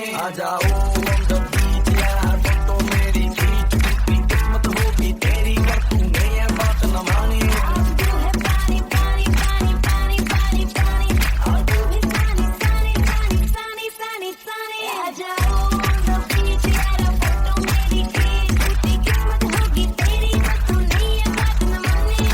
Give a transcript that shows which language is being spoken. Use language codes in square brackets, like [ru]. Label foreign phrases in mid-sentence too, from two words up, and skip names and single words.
[hi] आ जाओ [en] on the beach [hi] यार, फोटो मेरी खींच, कितनी किस्मत होगी तेरी अगर तूने ये बात न मानी। पानी पानी पानी पानी पानी पानी और दिन भी सानी सानी सानी सानी सानी सानी। आ जाओ [en] on the beach [hi] यार, फोटो मेरी खींच, कितनी किस्मत होगी तेरी अगर तूने ये बात न मानी।